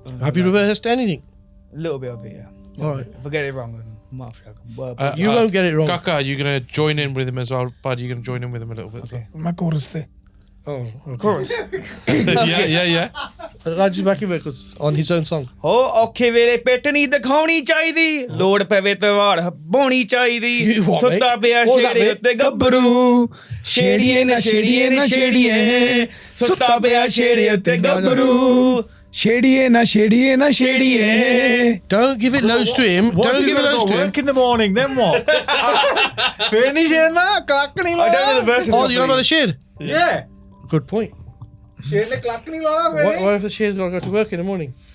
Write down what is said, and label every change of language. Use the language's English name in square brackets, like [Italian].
[English] Have you rehearsed anything? a little bit of it, yeah. All right. If I get it wrong, then I'm off track. But You won't get it wrong. Kaka, are you going to join in with him as well? Bud, you're going to join in with him a little bit as well? My chorus there. Oh, okay. of course. yeah. Raju's back in because on his own song. [Punjabi] ਹੋ ਔਖੇ ਵੇਲੇ ਪਿੱਟ ਨਹੀਂ ਦਿਖਾਉਣੀ ਚਾਹੀਦੀ ਲੋੜ ਪਵੇ ਤੇ ਵਾੜ ਪਾਉਣੀ ਚਾਹੀਦੀ ਸੁੱਤਾ ਪਿਆ ਛੇੜੇ ਉੱਤੇ ਗੱਭਰੂ ਛੇੜੀਏ ਨਾ ਸੁੱਤਾ ਪਿਆ ਛੇੜੇ ਉੱਤੇ ਗੱਭਰੂ Shadiye na shadiye. [English] Don't give it loads to him. Don't give it loads to him. Work in the morning, then what? Finish it na, clock nahi I don't know the verses. Oh, you know about the shed? Yeah. Good point. [Punjabi] Shed ne clock nahi lana [English] Why if the shed's got to go to work in the morning?